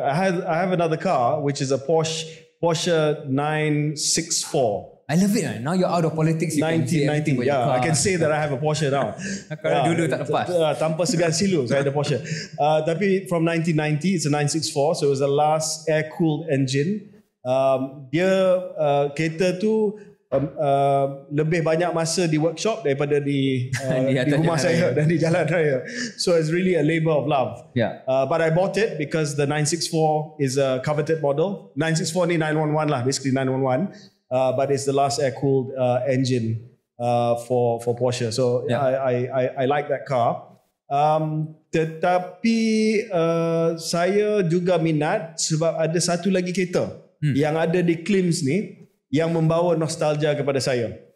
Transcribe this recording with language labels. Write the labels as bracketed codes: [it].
[en] I have another car, which is a Porsche 964. I love it. Now you're out of politics. You 1990. Yeah, I can say that I have a Porsche now. [ms] Kalau dulu tak lepas. Tanpa segan silu, saya ada Porsche. Tapi [en] from 1990, it's a 964. So it was the last air-cooled engine. [ms] Dia kereta tu lebih banyak masa di workshop daripada di rumah saya dan di jalan raya. [en] So it's really a labor of love. Yeah. But I bought it because the 964 is a coveted model. 964 ni 911 lah, basically 911. But it's the last air-cooled engine for Porsche. So yeah. I like that car. [ms] Tetapi saya juga minat sebab ada satu lagi kereta yang ada di Klims ni yang membawa nostalgia kepada saya.